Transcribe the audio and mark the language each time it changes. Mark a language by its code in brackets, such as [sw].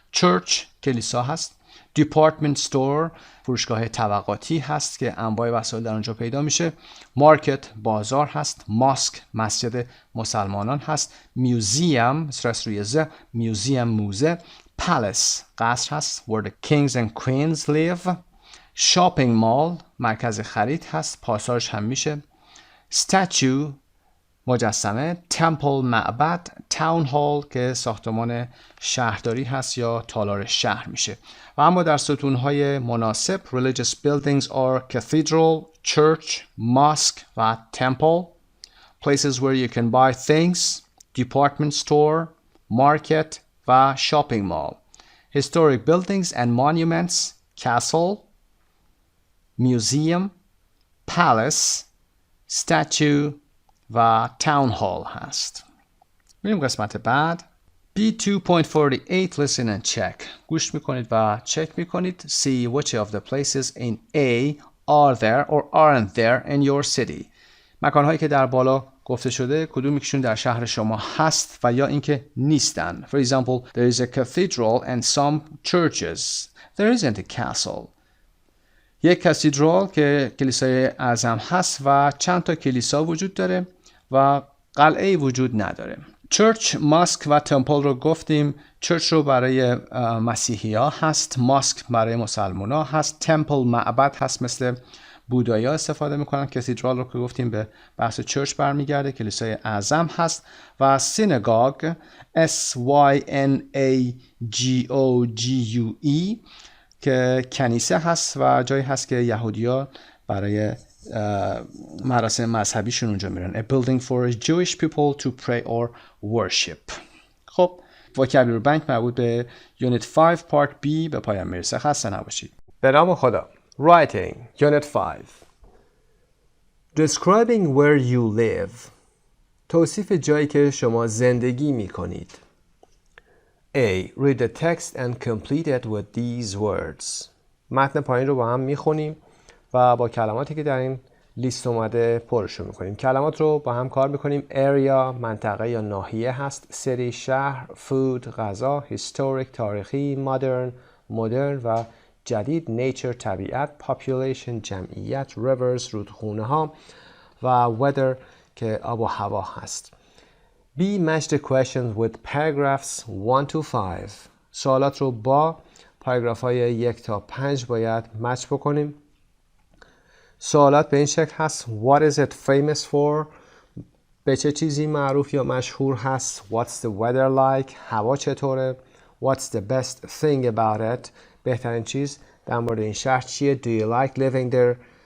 [fa] church کلیسا هست. department store فروشگاه طبقاتی هست که انواع وسایل در اونجا پیدا میشه. market بازار هست. mosque مسجد مسلمانان هست. museum استرس روی ز، museum موزه. [en] palace [fa] قصر هست [en] where the kings and queens live. [fa] shopping mall مرکز خرید هست، پاساژ هم میشه. statue مجسمه. temple معبد. town hall که ساختمان شهرداری هست یا تالار شهر میشه. و اما در ستونهای مناسب [en] religious buildings are cathedral, church, mosque و temple. places where you can buy things, department store, market و shopping mall. historic buildings and monuments, castle, museum, palace, statue و town hall هست. [fa] بریم قسمت بعد. B2.48 [en] listen and check. [fa] گوش میکنید و چک میکنید. [en] See which of the places in A are there or aren't there in your city. [fa] مکانهایی که در بالا گفته شده کدوم یکیشون در شهر شما هست و یا اینکه نیستن. [en] For example, there is a cathedral and some churches. There isn't a castle. [fa] یک کاتدرال که کلیسای اعظم هست و چند تا کلیسا وجود داره و قلعه وجود نداره. چرچ، ماسک و تمپل رو گفتیم. چرچ رو برای مسیحی ها هست، ماسک برای مسلمان ها هست، تمپل معبد هست مثل بودایی ها استفاده میکنن. کاتدرال رو که گفتیم به بحث چرچ برمیگرده، کلیسای اعظم هست. و سینگاگ SYNAGOGUE که کنیسه هست و جایی هست که یهودی‌ها برای مراسم مذهبیشون اونجا میرن. [en] A building for Jewish people to pray or worship. [fa] خب vocabulary bank مربوط به Unit 5 Part B به پایان میرسه. خسته نباشید. به نام خدا. [en] Writing Unit 5. Describing where you live. [fa] توصیف جایی که شما زندگی میکنید. [en] A. Read the text and complete it with these words. [fa] متن پایین رو با هم میخونیم و با کلماتی که در این لیست اومده پرشون میکنیم. کلمات رو با هم کار میکنیم. area منطقه یا ناحیه هست. city شهر. food غذا. historic تاریخی. modern و جدید. nature طبیعت. population جمعیت. rivers رودخونه ها و weather که آب و هوا هست. [en] B. Match the questions with paragraphs 1 to 5. [fa] سوالات رو با پاراگراف های 1 تا 5 باید مچ بکنیم. سوالات به این شکل هست. [en] What is it famous for؟ [fa] به چه چیزی معروف یا مشهور هست؟ [en] What's the weather like؟ [fa] هوا چطوره؟ [en] What's the best thing about it؟ [fa] بهترین چیز در مورد این شهر چیه؟ [en] Do you like living there؟